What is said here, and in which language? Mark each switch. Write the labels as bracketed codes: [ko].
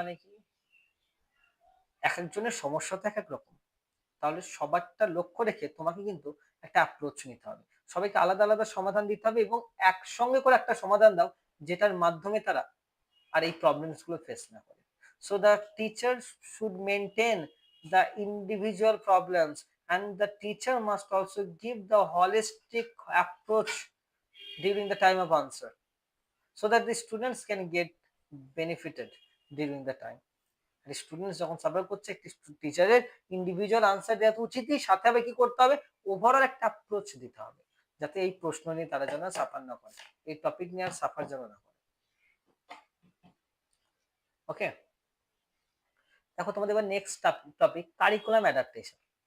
[bn] মানে কি, এক একজনের সমস্যা তো এক এক রকম, তাহলে সবারটা লক্ষ্য রেখে তোমাকে কিন্তু একটা অ্যাপ্রোচ নিতে হবে। সবাইকে আলাদা আলাদা সমাধান দিতে হবে এবং একসঙ্গে করে একটা সমাধান দাও, যেটার মাধ্যমে তারা আর এই প্রবলেমস গুলো ফেস না করে। [en] So the teacher should maintain the individual problems and the teacher must also give the holistic approach during the time of answer so that the students can get benefited during the time. [bn] Students যখন suffer করছে, একটি টিচারের individual answer দেওয়া তো উচিতই, সাথে হবে কি করতে হবে, ওভারঅল একটা অ্যাপ্রোচ দিতে হবে, যাতে এই প্রশ্ন নিয়ে তারা যেন সাফার না করে, এই টপিক নিয়ে আর সাফার যেন না করে। ওকে, দেখো তোমাদের এবার নেক্সট টপিক কারিকুলাম অ্যাডাপ্টেশন।